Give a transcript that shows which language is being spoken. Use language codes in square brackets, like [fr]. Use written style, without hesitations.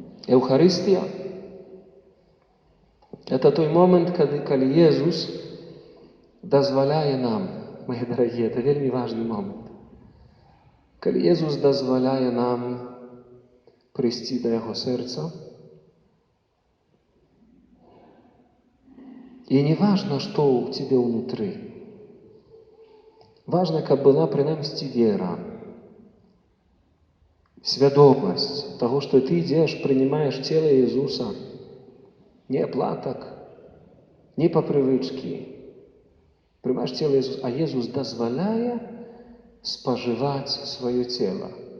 [be] Еўхарыстыя – это той момент, калі Езус дазваляе нам, мои дарагія, это вельмі важны момент, калі Езус дазваляе нам прыйсці да Яго сэрца. [ru] И не важно, что у тебя внутри. [be] Важно, каб была прынамсі вера, свядомасць таго, што ты ідзеш, прынимаешь цела Иисуса, не аплатак, не па прывычкі, Прымаеш цела Езуса, а Езус дазваляе спажываць сваё цела.